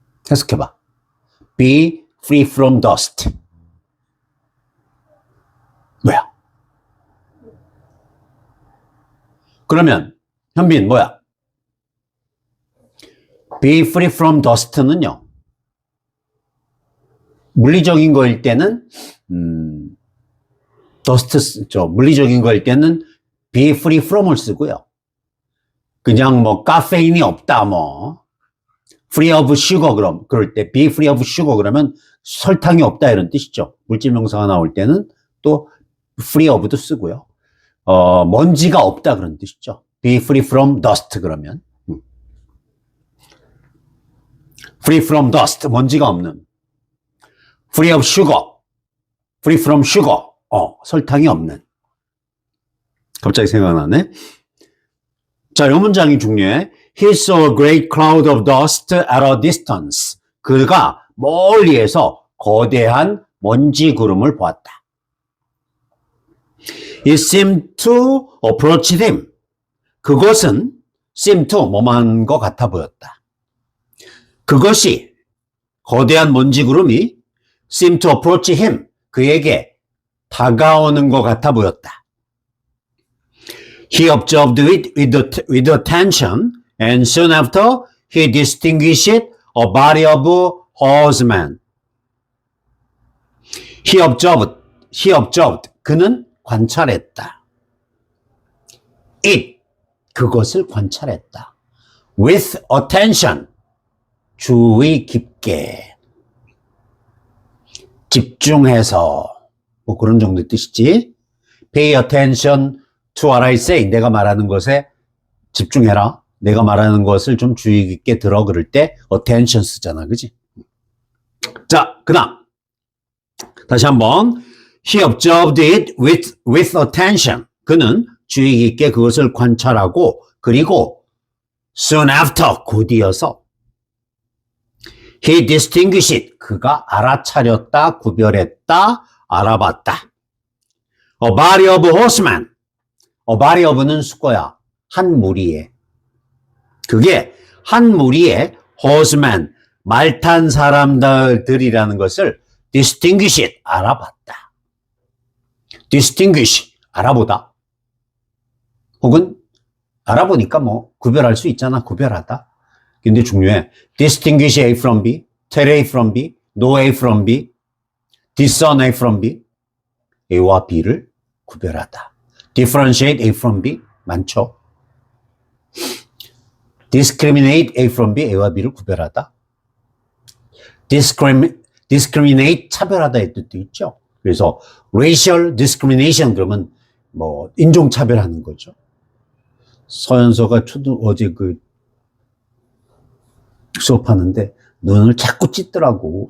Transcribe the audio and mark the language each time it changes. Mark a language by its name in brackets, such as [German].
[Korean] 해석해봐. [English] Be free from dust. [Korean] 뭐야? 그러면 현빈 뭐야? [English] Be free from dust는요. [Korean] 물리적인 거일 때는 dust 물리적인 거일 때는 [English] be free from [Korean] 을 쓰고요. 그냥 뭐 카페인이 없다 뭐 [English] free of sugar [Korean] 그럴 때 [English] be free of sugar [Korean] 그러면 설탕이 없다 이런 뜻이죠. 물질 명사가 나올 때는 또 free of도 쓰고요. 먼지가 없다 그런 뜻이죠. [English] be free from dust [Korean] 그러면 [English] free from dust [Korean] 먼지가 없는 [English] free of sugar free from sugar [Korean] 설탕이 없는 갑자기 생각나네. 자, 이 문장이 중요해. [English] He saw a great cloud of dust at a distance. [Korean] 그가 멀리에서 거대한 먼지 구름을 보았다. [English] It seemed to approach him. [Korean] 그것은 [English] seemed to [Korean] 뭐만 것 같아 보였다. 그것이 거대한 먼지 구름이 [English] seemed to approach him. [Korean] 그에게 다가오는 것 같아 보였다. [English] He observed it with attention and soon after he distinguished a body of horsemen. He observed. [Korean] 그는 관찰했다. [English] It. [Korean] 그것을 관찰했다. [English] With attention. [Korean] 주의 깊게. 집중해서. 뭐 그런 정도의 뜻이지. [English] Pay attention to what I say. [Korean] 내가 말하는 것에 집중해라. 내가 말하는 것을 좀 주의 깊게 들어 그럴 때 attention 쓰잖아. 그지? 자, 그다음. 다시 한번. [English] He observed it with attention. [Korean] 그는 주의 깊게 그것을 관찰하고 그리고 [English] soon after [Korean] 곧이어서 [English] he distinguished it. [Korean] 그가 알아차렸다, 구별했다, 알아봤다. [English] A body of horsemen. A body of는 [Korean] 수거야. 한 무리에. 그게 한 무리의 horsemen, 말 탄 사람들이라는 것을 distinguished, 알아봤다. distinguish, 알아보다. 혹은 알아보니까 뭐 구별할 수 있잖아. 구별하다. 근데 중요해. [English] distinguish A from B, tell A from B, know A from B, discern A from B. [Korean] A와 B를 구별하다. [English] differentiate A from B [Korean] 많죠. [English] discriminate A from B, [Korean] A와 B를 구별하다. discriminate 차별하다의 뜻도 있죠. 그래서 [English] racial discrimination [Korean] 그러면 뭐 인종 차별하는 거죠. 서연서가 어제 수업하는데 눈을 자꾸 찢더라고.